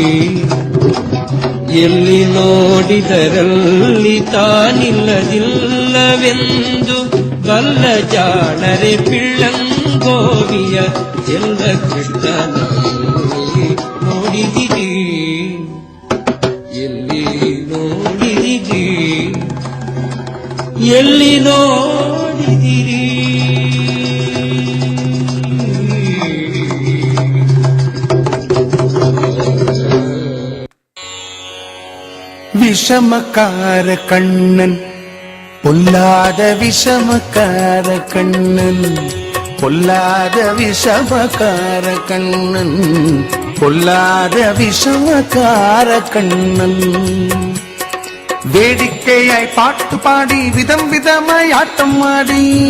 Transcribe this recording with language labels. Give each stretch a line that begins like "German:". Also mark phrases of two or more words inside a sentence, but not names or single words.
Kannada: ಎಲ್ಲಿ ನೋಡಿದರಲ್ಲಿ ತಾನಿಲ್ಲದಿಲ್ಲವೆಂದು ಬಲ್ಲ ಜಾಣರೆ ಪಿಳ್ಳಂಗೋವಿಯ ಎಲ್ಲ ಕೃಷ್ಣನ ನೋಡಿದಿರಿ ಎಲ್ಲಿ ನೋಡಿದಿರಿ ಎಲ್ಲಿ ನೋಡಿದಿರಿ
Tamil: விஷமக்கார கண்ணன் பொல்லாத விஷமக்கார கண்ணன் பொல்லாத விஷமக்கார கண்ணன் பொல்லாத விஷமக்கார கண்ணன் வேடிக்கையாய் பாட்டு பாடி விதம் விதமாய் ஆட்டம் ஆடி